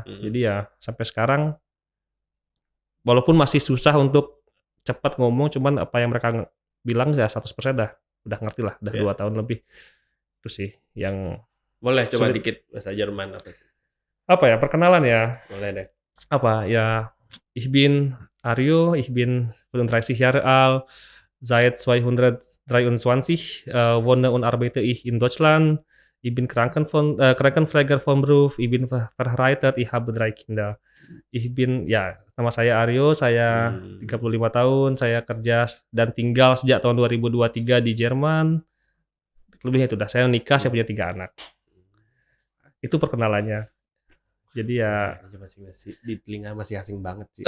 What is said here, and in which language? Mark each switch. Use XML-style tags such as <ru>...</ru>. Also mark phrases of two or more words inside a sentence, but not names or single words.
<id>Jadi ya sampai sekarang walaupun masih susah untuk cepat ngomong, cuman apa yang mereka bilang ya 100% udah ngerti lah, udah 2 tahun lebih. Itu sih yang boleh coba dikit bahasa Jerman apa sih? Apa ya, perkenalan ya? Boleh deh. Apa ya,</id> <de>ich bin Aryo, ich bin 35 Jahre alt, seit 223 wohne und arbeite ich in Deutschland. Ich bin Krankenpfleger von Beruf, ich bin verheiratet, ich habe 3 Kinder.</de> <id>Nama saya Aryo, saya 35 tahun, saya kerja dan tinggal sejak tahun 2023 di Jerman. Lebih itu dah, saya nikah, saya punya 3 anak. Itu perkenalannya. Jadi ya masih di telinga masih asing banget sih.</id>